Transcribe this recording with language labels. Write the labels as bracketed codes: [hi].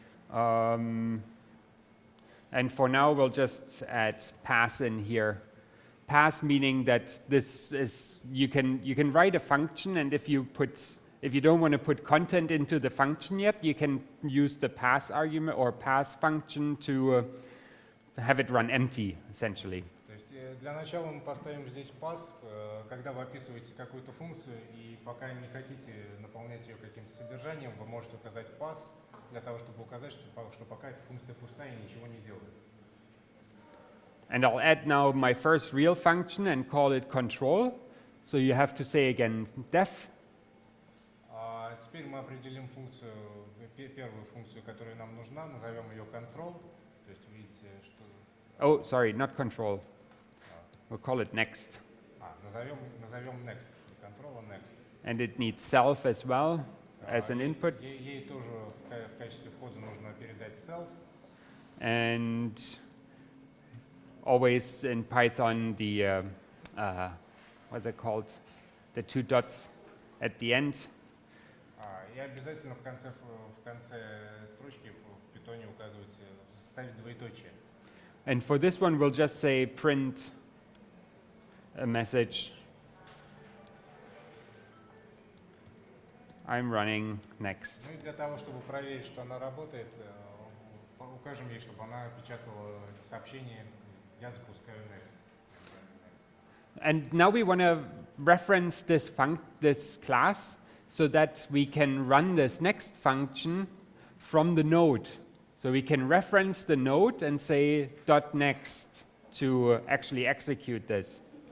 [en] And for now, we'll just add pass in here. Pass meaning that this is you can write a function, and if you don't want to put content into the function yet, you can use the pass argument or pass function to have it run empty, essentially. [ru] То есть для начала мы поставим здесь pass, когда вы описываете какую-то функцию и пока не хотите наполнять ее каким-то содержанием, вы можете указать pass для того, чтобы указать, что пока эта функция пустая и ничего не делает. [en] And I'll add now my first real function and call it control. So you have to say again def. [ru] Теперь мы определим функцию, первую функцию, которая нам нужна, назовем ее control. То есть видите, что... [en] Oh, sorry, not control. We'll call it next. [ru] Назовем next, control next. [en] And it needs self as well as an input. [ru] Ей тоже в качестве входа нужно передать self. [en] And always in Python, the, what's it called? The two dots at the end. [ru] И обязательно в конце строчки в питоне указывайте, ставить двоеточие. [en] And for this one, we'll just say print a message. I'm running next. [ru] Ну и для того, чтобы проверить, что она работает, укажем ей, чтобы она печатала сообщение «Я запускаю next». [en] And now we want to reference this class so that we can run this next function from the node. So we can reference the node and say .next to actually execute this.